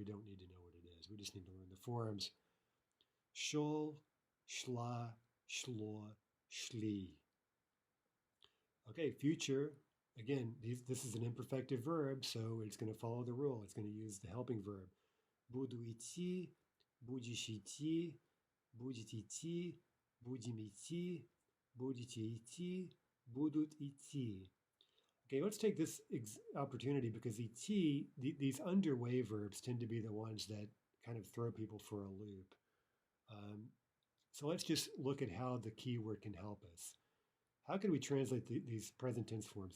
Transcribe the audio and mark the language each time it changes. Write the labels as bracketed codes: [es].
[en] We don't need to know what it is. We just need to learn the forms. Shol, shla, shlo, shli. Okay, future. Again, this is an imperfective verb, so it's going to follow the rule. It's going to use the helping verb. [ru] Буду идти, будешь идти, будете идти, будем идти, будете идти, будут идти. [en] Okay, let's take this opportunity because these underway verbs tend to be the ones that kind of throw people for a loop. So let's just look at how the keyword can help us. How can we translate these present tense forms?